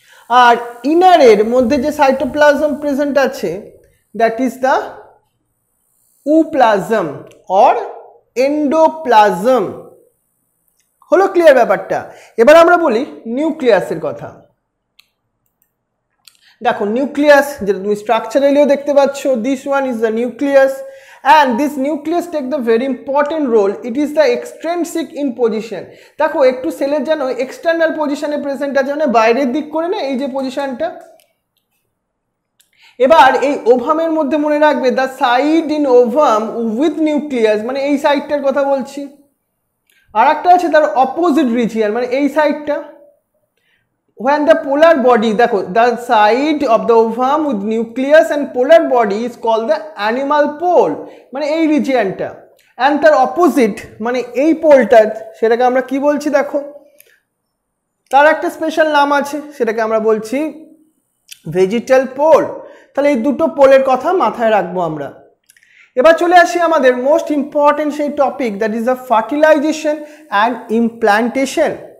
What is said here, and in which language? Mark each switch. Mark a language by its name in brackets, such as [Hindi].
[Bangla] আর ইনারের মধ্যে যে cytoplasm present আছে [English] That is the ooplasm or endoplasm. [Bangla] হলো ক্লিয়ার ব্যাপারটা? এবার আমরা বলি নিউক্লিয়াসের কথা। দেখো নিউক্লিয়াস, যেটা তুমি স্ট্রাকচারালিও দেখতে পাচ্ছ, [English] This one is the nucleus, and this nucleus take the very important role. It is the extrinsic in position. [Bangla] দেখো একটু সেলের জানো এক্সটার্নাল পজিশনে প্রেজেন্ট আছে, মানে বাইরের দিক করে না, এই যে পজিশনটা। এবার এই ওভামের মধ্যে মনে রাখবে [English] the side in ovum with nucleus, [Bangla] মানে এই সাইডটার কথা বলছি। আর একটা আছে তার অপোজিট রিজিয়ন, মানে এই সাইডটা। [English] when the polar body, দেখো the side of the ovum with nucleus and polar body is called the animal pole, [Bangla] মানে এই রিজিয়নটা। and তার অপোজিট মানে এই পোলটা, সেটাকে আমরা কি বলছি দেখো, তার একটা স্পেশাল নাম আছে, সেটাকে আমরা বলছি ভেজিটাল পোল। তাহলে এই দুটো পোলের কথা মাথায় রাখবো আমরা। এবার চলে আসি আমাদের মোস্ট ইম্পর্টেন্ট সেই topic, [English] That is the fertilization and implantation.